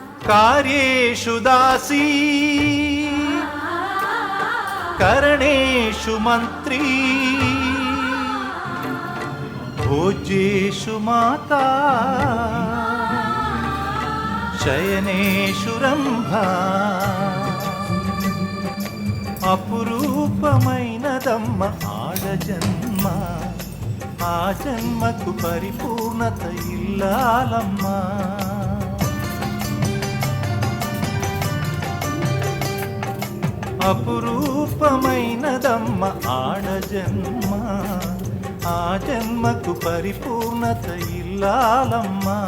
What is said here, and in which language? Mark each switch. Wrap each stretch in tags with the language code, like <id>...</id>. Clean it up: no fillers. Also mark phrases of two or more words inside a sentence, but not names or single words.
<sa>कार्येषु दासी करणेषु मन्त्री भोज्येषु माता शयनेषु रंभा</sa> <te>అపురూపమైనదమ్మ ఆడజన్మ ఆ జన్మకు పరిపూర్ణత ఇల్లాలమ్మ అపురూపమైనదమ్మ ఆడజన్మ ఆ జన్మకు పరిపూర్ణత ఇల్లాలమ్మ</te>